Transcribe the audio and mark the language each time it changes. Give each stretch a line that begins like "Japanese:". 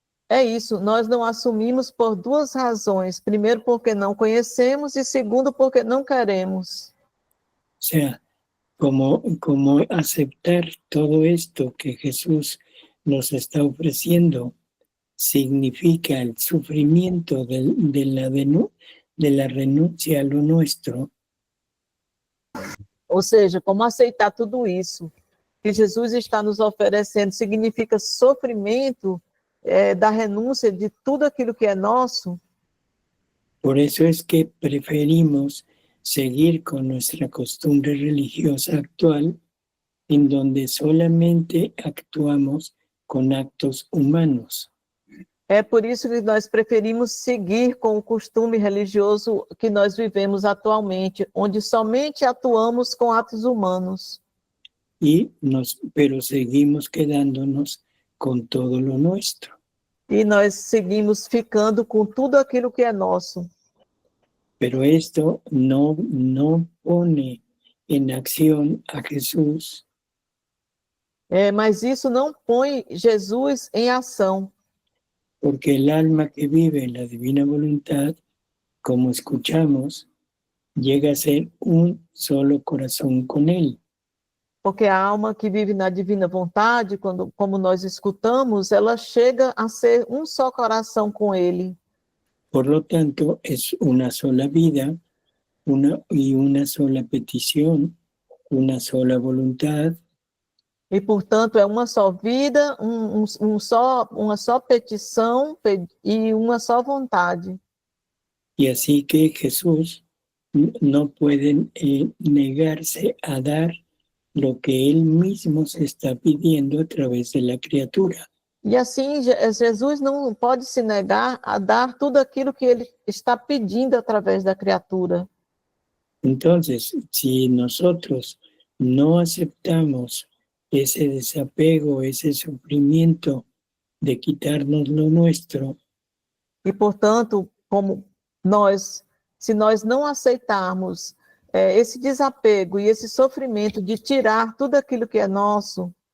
Portuguese: É isso, nós não assumimos por duas razões. Primeiro, porque não conhecemos, e segundo, porque não queremos.
Spanish: O sea, como aceptar todo esto que Jesús nos está ofreciendo significa el sufrimiento de la renuncia a lo nuestro,
Portuguese: Ou seja, como aceitar tudo isso que Jesus está nos oferecendo significa sofrimento da renúncia de tudo aquilo que é nosso.
Spanish: por eso es que preferimos seguir con nuestra costumbre religiosa actual, en donde solamente actuamos con actos humanos.
Portuguese: É por isso que nós preferimos seguir com o costume religioso que nós vivemos atualmente, onde somente atuamos com atos humanos.
Spanish: Pero seguimos quedándonos con todo lo nuestro.
Portuguese: E nós seguimos ficando com tudo aquilo que é nosso.
Spanish: Pero esto no pone en acción a Jesús,
Portuguese: Mas isso não põe Jesus em ação,
Spanish: porque el alma que vive en la divina voluntad, como escuchamos, llega a ser un solo corazón con Él.
Portuguese: porque a alma que vive na divina vontade, como nós escutamos, ela chega a ser um só coração com Ele.
Spanish: Por lo tanto, es una sola vida, una sola petición, una sola voluntad,
Portuguese: E, portanto, é uma só vida, uma só petição e uma só vontade.
Spanish: y así que Jesús no puede negarse a dar lo que Él mismo se está pidiendo a través de la criatura.
Portuguese: E assim, Jesus não pode se negar a dar tudo aquilo que Ele está pedindo através da criatura.
Spanish: Entonces, si nosotros no aceptamos ese desapego, ese sufrimiento de quitarnos lo nuestro,
Portuguese: E, portanto, se nós não aceitarmos esse desapego e esse sofrimento de tirar tudo aquilo que é nosso,